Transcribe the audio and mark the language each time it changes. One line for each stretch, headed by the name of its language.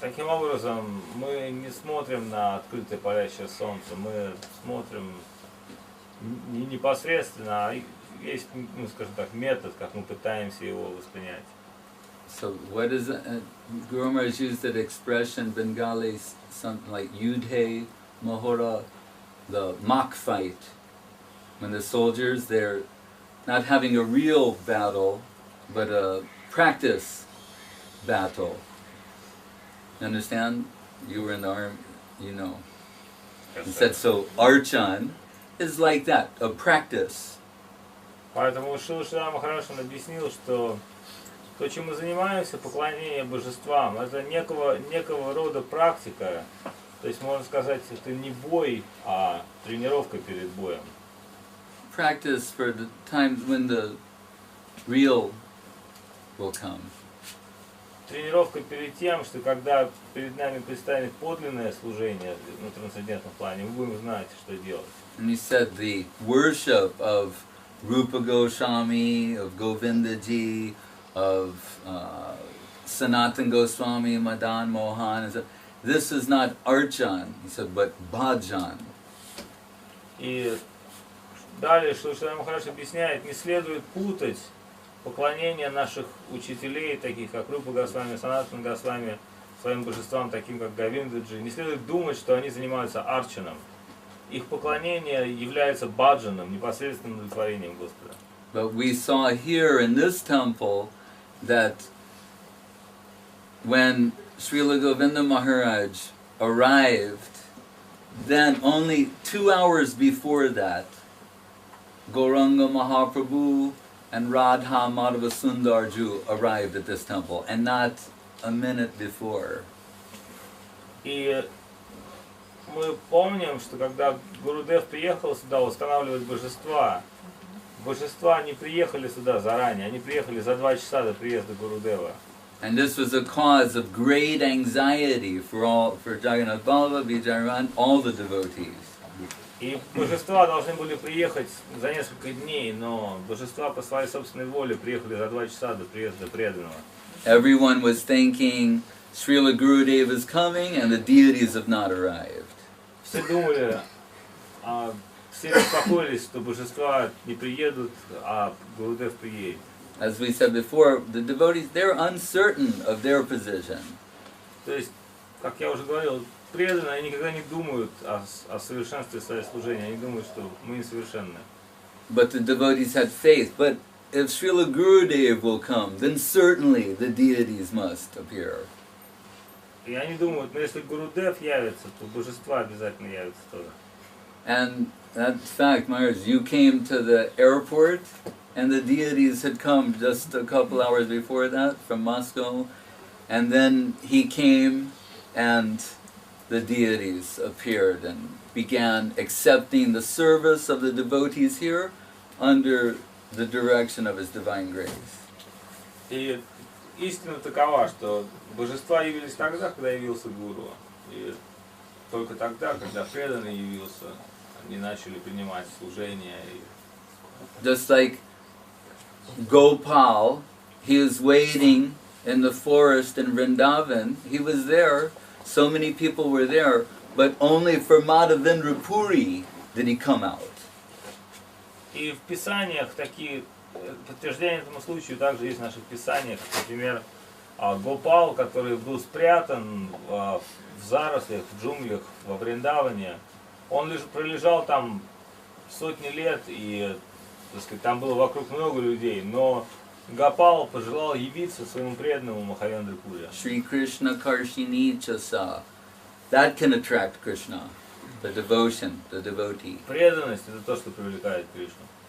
Russian: Таким образом, мы не смотрим на открытое палящее солнце, мы смотрим не непосредственно, а есть, ну, скажем так, метод, как мы пытаемся его воспринять.
English: So what is Guru Maharaj used that expression Bengali, something like Yudhe Mahora, the mock fight, when the soldiers, they're not having a real battle, but a practice battle. You understand? You were in the army, you know. He said, so Archan is like that, a practice.
Russian: Поэтому Шрила Махарадж объяснил, что то, чем мы занимаемся, поклонение божествам, это некого рода практика. То есть, можно сказать, это не бой, а тренировка перед боем.
English: Practice for the times when the real will come.
Russian: Тренировка перед тем, что когда перед нами предстанет подлинное служение на трансцендентном плане, мы будем знать, что делать.
English: And he said the worship of Rupa Goswami, of Govindaji, of Sanatan Goswami, Madan Mohan, this is not Archan, he said, but Bhajan.
Russian: И далее, что Шрила Махарадж объясняет, не следует путать поклонение наших учителей, таких как Рупа Госвами, Санатан Госвами, своим божествам, таким как Говиндаджи. Не следует думать, что они занимаются арчаном. Их поклонение является баджаном, непосредственным удовлетворением Господа.
English: But we saw here in this temple that when Srila Govinda Maharaj arrived, then only 2 hours before that, Gauranga Mahaprabhu and Radha Madhava Sundarju arrived at this temple, and not a minute before.
Russian: И мы помним, что когда Гурудев приехал сюда устанавливать божества, божества не приехали сюда заранее, они приехали за 2 часа до приезда Гурудева.
English: And this was a cause of great anxiety for Jagannath Ballabha, Vijayaran, all the devotees.
Russian: И божества должны были приехать за несколько дней, но божества по своей собственной воле приехали за 2 часа до приезда преданного.
English: Everyone was thinking Srila Gurudev is coming and the deities have not arrived.
Russian: Все думали, все беспокоились, что божества не приедут, а Гурудев приедет.
English: As we said before, the devotees, they're uncertain of their position.
Russian: То есть, как я уже говорил, преданные, они никогда не думают о совершенстве своего служения, они думают, что мы несовершенны.
English: But the devotees had faith. But if Srila Gurudev will come, then certainly the deities must appear.
Russian: И они думают, ну если Гурудев явится, то божества обязательно явятся тоже.
English: And that's fact, Maharaj. You came to the airport, and the deities had come just a couple hours before that from Moscow, and then he came, and the deities appeared and began accepting the service of the devotees here under the direction of His Divine Grace.
Russian: И истина такова, что божества явились тогда, когда явился Гуру. И только тогда, когда преданный явился, они начали принимать служение.
English: Just like Gopal, he was waiting in the forest in Vrindavan. He was there, so many people were there, but only for Madhavendra Puri did he come out.
Russian: И в Писаниях такие подтверждения этому случаю также есть в наших Писаниях. Например, Гопал, который был спрятан в зарослях, в джунглях, во Вриндаване, он лишь пролежал там сотни лет, и, так сказать, там было вокруг много людей, но Гопал пожелал явиться своему преданному Мадхавендре Пури.
Sanskrit: Shri Krishna Karshini Chasa.
English: That can attract Krishna, the devotion, the devotee.
Russian: Преданность — это то, что привлекает Кришну.